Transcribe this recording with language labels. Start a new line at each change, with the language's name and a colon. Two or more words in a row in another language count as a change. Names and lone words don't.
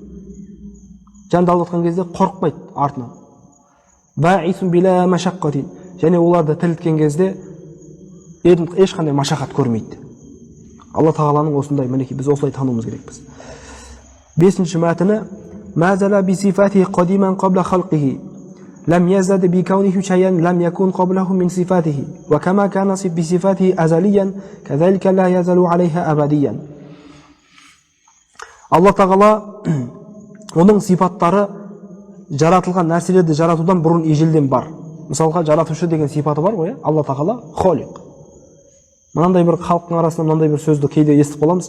Kazakh: Жанды алып кезде қорықпайды артынан.
Arabic: باعث بلا مشقة.
Kazakh: Және оларды тірілткен кезде ешқандай машақат көрмейді. Алла тағаланың осындай, мінекей біз осылай тануымыз керекпіз. Бесінші мәтіні
Arabic: ما زال بصفاته قديما قبل خلقه. لم يزدد بكونهم شيئا لم يكن قبلهم من صفته. وكما كان بصفاته أزليا, كذلك لا يزال عليها أبديا.
Kazakh: Алла тағала оның сипаттары жаратылған нәрселерді жаратудан бұрын ежелден бар. Мысалға жаратушы деген сипаты бар ғой, Алла тағала холиқ. Мынандай бір халықтың арасында мынандай бір сөзді кейде естіп қаламыз.